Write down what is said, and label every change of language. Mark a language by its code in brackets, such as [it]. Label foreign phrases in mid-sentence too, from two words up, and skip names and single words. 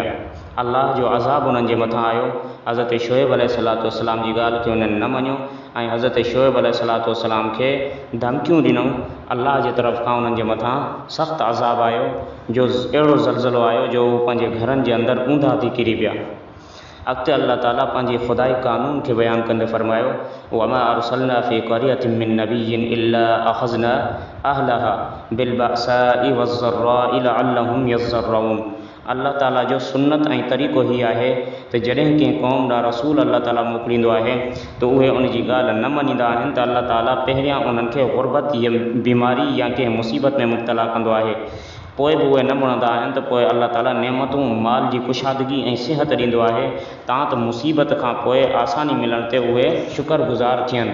[sd] अल्लाह जो अज़ाब उन्हनि जे मथां आयो। हज़रत शुएब [ar] عليه الصلاة والسلام [sd] जी ॻाल्हि खे उन्हनि न मञियो ऐं हज़रत शुएब [ar] عليه الصلاة والسلام [sd] खे धमकियूं ॾिनऊं। अल्लाह जे तरफ़ खां उन्हनि जे मथां सख़्तु अज़ाब आयो, जो अहिड़ो ज़ल्ज़लो आयो जो पंहिंजे घरनि जे अंदरि ऊंधा थी किरी पिया। अॻिते अल्लाह ताला पंहिंजे ख़ुदाई क़ानून खे बयानु कंदे फरमायो [ar] وما أرسلنا في قرية من نبي إلا أخذنا أهلها بالبأساء والضراء لعلهم يضرعون. [sd] अल्लाह ताला जो सुन्नत ऐं तरीक़ो ही आहे त जॾहिं कंहिं क़ौम ॾांहुं रसूल अल्लाह ताला मोकिलींदो आहे त उहे उन जी ॻाल्हि न मञींदा आहिनि त अल्लाह ताला पहिरियां उन्हनि खे ग़ुरबत या बीमारी या कंहिं मुसीबत में मुब्तला कंदो आहे। पोइ बि उहे न मुड़ंदा आहिनि त पोइ अल्लाह ताला नेमतूं, माल जी कुशादगी ऐं सिहत ॾींदो आहे तां त मुसीबत खां पोइ आसानी मिलण ते उहे शुक्रगुज़ार थियनि।